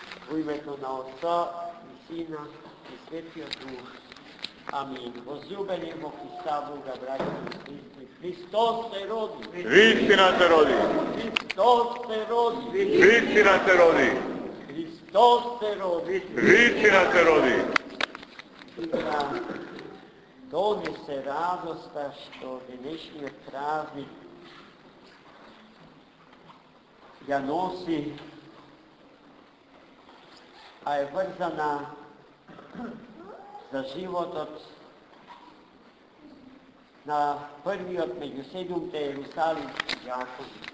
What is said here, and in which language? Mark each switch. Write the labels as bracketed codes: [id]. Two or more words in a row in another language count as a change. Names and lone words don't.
[sr] U imето na Otca i Sina i Svetijeg Duha. [mk] Amin. Возлюбенimo Христа Бога, браќа и сестри, Христос се роди. Вистина се роди. Христос се роди. Вистина се роди. Христос се роди. Вистина се роди. И да донесе радоста што денешниот празник ја носи, а е врзана за животот на првиот меѓу 7 Ерусалимски ѓакови.